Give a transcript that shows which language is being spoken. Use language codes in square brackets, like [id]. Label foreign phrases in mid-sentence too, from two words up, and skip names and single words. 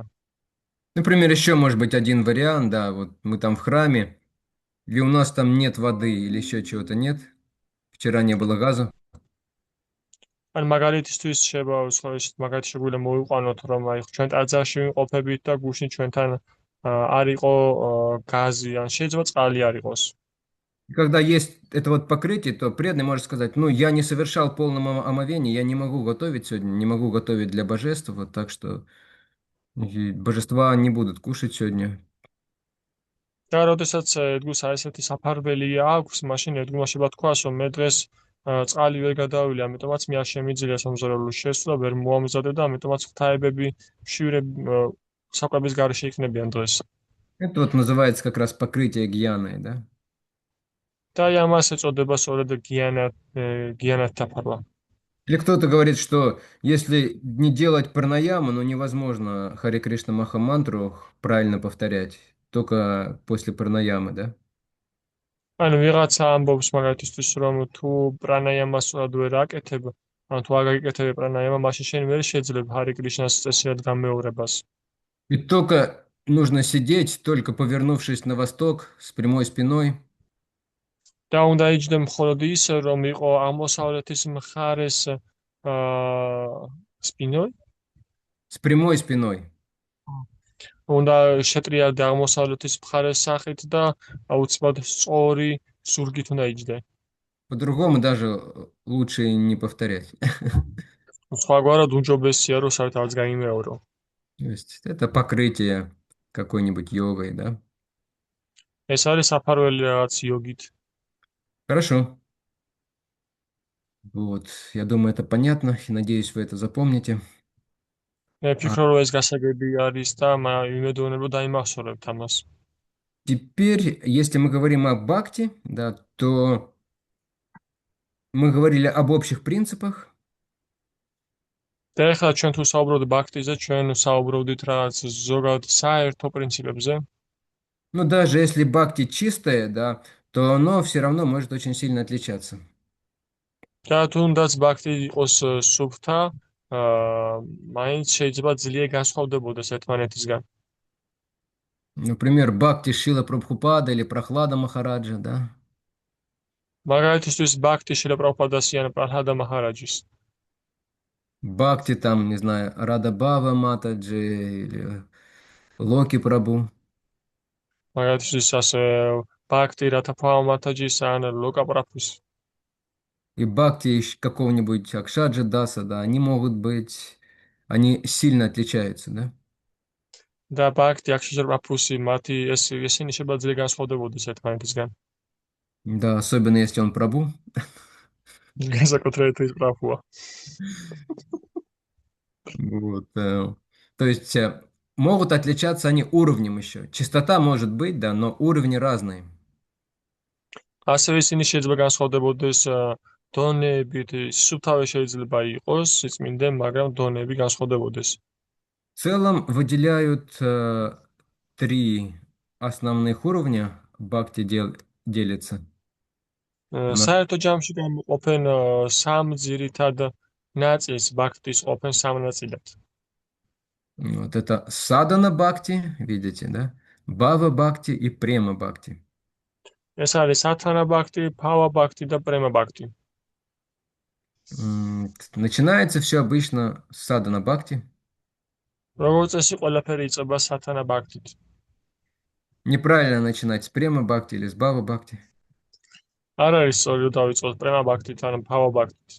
[ru] Например, еще может быть один вариант, да, вот мы там в храме, и у нас там нет воды или еще чего-то нет, вчера не было газа. [ka] ან მაგალითისთვის მაგალითი შეგვიძლია მოვიყვანოთ, რომ აი ჩვენ ტაძარში ვიმყოფებით და გუშინ ჩვენთან არ იყო გაზი, ან შეიძლება წყალი არ იყოს. [ru] И когда есть это вот покрытие, то преданный может сказать, ну, я не совершал полного омовения, я не могу готовить сегодня, не могу готовить для божества, вот так что и божества не будут кушать сегодня. [ka] და როდესაც ერთგულს ესეთი საფარველი აქვს, მაშინ ერთგულმა შეიძლება თქვას, რომ მე დღეს წყალი ვერ გადავილი, ამიტომაც მე არ შემიძლია სამზარეულოს შესვლა, ვერ მოამზადე და ამიტომაც ღვთაებები საკვების გარეშე იქნებიან დღეს. [ru] Это вот называется как раз покрытие гьяной, да? [ka] და ამას ეწოდება სწორედ გიანათ დაფარვა. [ru] Или кто-то говорит, что если не делать пранаяму, ну невозможно Харе Кришна Маха мантру правильно повторять, только после пранаямы, да? [ka] ანუ ვიღაცა ამბობს მაგალითისთვის, რომ თუ პრანაიამას სწორად ვერ აკეთებ, ანუ თუ არ გაკეთებ პრანაიამა, მაშინ შენ ვერ შეძლებ ჰარე კრიშნას წესიერ გამეორებას. [ru] И только нужно сидеть, только повернувшись на восток с прямой спиной. [ka] და უნდა იჯდე მხოლოდ ისე, რომ იყო აღმოსავლეთის მხარეს სპინოი? [ru] С прямой спиной. [ka] უნდა შეტრიალდე აღმოსავლეთის მხარეს სახით და აუცილებლად სწორი ზურგით უნდა იჯდე. [ru] По-другому даже лучше и не повторять. [ka] სხვაგვარად უმჯობესია, რომ საერთოდ არც გაიმეორო. [ru] То есть это покрытие какой-нибудь йогой, да? [ka] ეს არის საფარველი რაღაც იოგით. [ru] Хорошо. Вот, я думаю, это понятно, и надеюсь, вы это запомните. [ka] მე [ru] А [ka] ვფიქრობ, რომ ეს გასაგები არის და იმედოვნებ, რომ დაიმახსოვრებთ ამას. [ru] теперь, если мы говорим о бхакти, да, то мы говорили об общих принципах. [ka] და ეხლა ჩვენ თუ საუბრობთ ბაქტიზე, ჩვენ საუბრობდით რაღაც ზოგად საერთო პრინციპებზე. [ru] Но даже если бхакти чистое, да, то оно все равно может очень сильно отличаться. [ka] და თუნდაც ბაქტი იყოს სუფთა, მაინც შეიძლება ძლიერ განსხვავდებოდეს ერთმანეთისგან. [ru] Например, бхакти Шрила Прабхупада или Прохлада Махараджа, да. [ka] მაგალითისთვის ბაქტი შრილა პრაბჰუპადასი ან პრაჰლადა მაჰარაჯის. [ru] Бхакти там, не знаю, Рада Бава Матаджи или Локи Прабу. [ka] მაგალითისთვის ასე ბაქტი რათაფავა მათაჯის ან ლოკა პრაბჰუს. [ru] И бхакти какого-нибудь Акшаджа Даса, да, они могут быть, они сильно отличаются, да. [ka] და ბაქტი აქშეჟერ პრაბჰუსი მათი ესენი შეიძლება ძლიერ განსხვავდებოდეს ერთმანეთისგან. [ru] Да, особенно если он Прабу. [ka] განსაკუთრებით ის პრაბჰუა. [ru] Вот, то есть могут отличаться они уровнем еще. Частота может быть, да, но уровни разные. [ka] ასევე ისინი შეიძლება განსხვავდებოდეს დონეებით, სუფთავე შეიძლება იყოს სიწმინდე, მაგრამ დონეები განსხვავდებოდეს. [ru] В целом выделяют три основных уровня бхакти делится. [ka] საერთო ჯამში გამოყოფენ სამ ძირითად ნაწილს, ბაქტის ყოფენ სამ ნაწილად. [ru] Вот это садана бхакти, видите, да? Бхава бхакти и према бхакти. [ka] ეს არის სათანა ბაქტი, ფავა ბაქტი და პრემა ბაქტი. [ru] Начинается все обычно с садана бхакти. [ka] როგორც წესი, ყველაფერი იწყება სათანა ბაქტით. [ru] Неправильно начинать с према бхакти или с бхава бхакти. [ka] არ არის სწორი რომ დავიწყოთ პრემა ბაქტით ან ფავა ბაქტით.